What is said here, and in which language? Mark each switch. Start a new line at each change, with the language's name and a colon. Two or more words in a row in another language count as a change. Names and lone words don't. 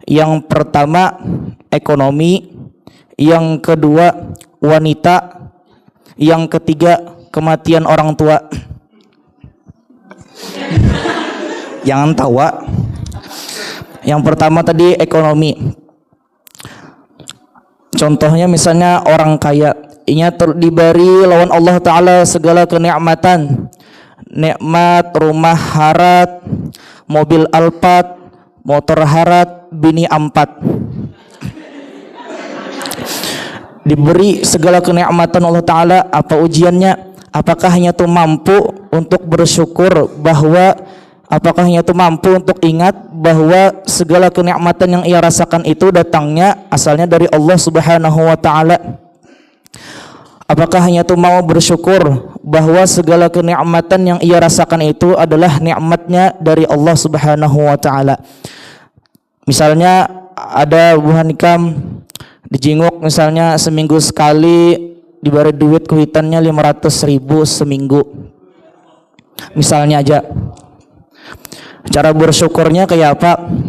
Indonesian: Yang pertama ekonomi, yang kedua wanita, yang ketiga kematian orang tua.
Banjar: Jangan tawa.
Indonesian: Yang pertama tadi ekonomi. Contohnya misalnya orang kaya,
Banjar: inya diberi lawan Allah Ta'ala segala kenikmatan, nikmat rumah harat, mobil Alphard, motor harat, bini 4.
Indonesian: Diberi segala kenikmatan Allah Ta'ala, apa ujiannya? Apakah hanya tuh mampu untuk bersyukur bahwa apakah hanya tuh mampu untuk ingat bahwa segala kenikmatan yang ia rasakan itu datangnya asalnya dari Allah
Arabic: Subhanahu wa Ta'ala?
Indonesian: Apakah hanya tuh mau bersyukur bahwa segala kenikmatan yang ia rasakan itu adalah nikmatnya dari Allah
Arabic: Subhanahu wa Ta'ala?
Banjar: Misalnya ada buah nikam dijinguk misalnya seminggu sekali diberi duit kuitannya 500.000 seminggu misalnya aja. Cara bersyukurnya kayak apa?